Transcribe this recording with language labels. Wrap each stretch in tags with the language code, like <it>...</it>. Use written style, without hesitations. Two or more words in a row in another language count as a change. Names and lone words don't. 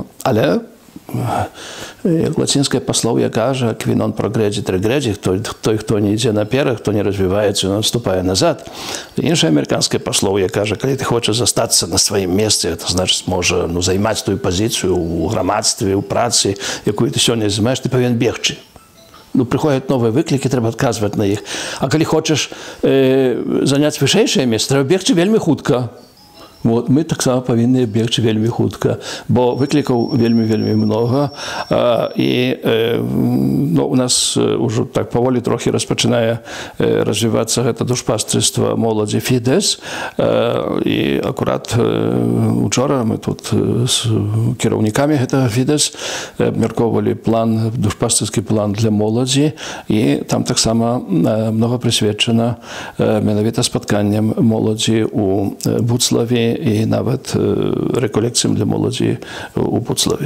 <be>Але лацінскае паслоўе кажа,</be> <la>qui non progredi regredi,</la> <be>той, хто не ідзе наперад, хто не развіваецца, ён адступае назад. Іншае амерыканскае паслоўе кажа, калі ты хочаш застацца на сваім месцы, это значыць, можа займаць тую пазіцыю ў грамадстве, ў працы, якую ты сёння займаеш, ты павінен бегчы. Ну,</be> <ru>приходят новые выклики, треба отказывать на их. А коли хочешь занять</ru> <be>вышэйшае место, треба бегчы вельмі хутка. Вот, мы таксама павінны бегчы вельмі хутка, бо выклікаў вельмі многа, і ну, у нас уже так паволі трохі распачынае развівацца гэта душпастерства моладзі Фідэс, і акурат учора мы тут з кіраўнікамі гэтага Фідэс абмяркоўвалі план, душпастэрскі план для моладзі, і там таксама многа прысвечана менавіта спатканням моладзі у Буцлаве і нават рэколекцыям для моладзі у Буцлаве.</be>